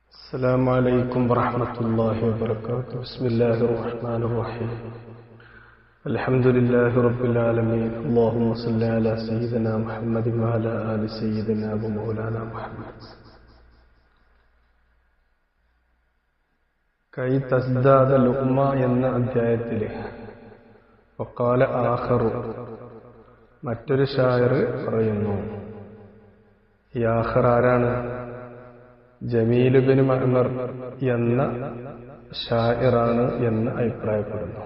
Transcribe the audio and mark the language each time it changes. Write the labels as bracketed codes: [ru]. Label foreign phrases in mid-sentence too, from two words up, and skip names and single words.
[ar] السلام عليكم ورحمة الله وبركاته. بسم الله الرحمن الرحيم. الحمد لله رب العالمين. اللهم صل على سيدنا محمد وعلى آل سيدنا ومولانا محمد. [ml] കൈ തസ്ദാദ ലുഖ്മ എന്ന അധ്യായത്തിലെ [ar] وقال آخر [ml] മറ്റൊരു ഷായർ പറയുന്നു. ഈ ആഖർ ആരാണ്? ജമീൽ ഇബ്നു മഅ്മർ എന്ന ഷായിറാണ് എന്ന് അഭിപ്രായപ്പെടുന്നു.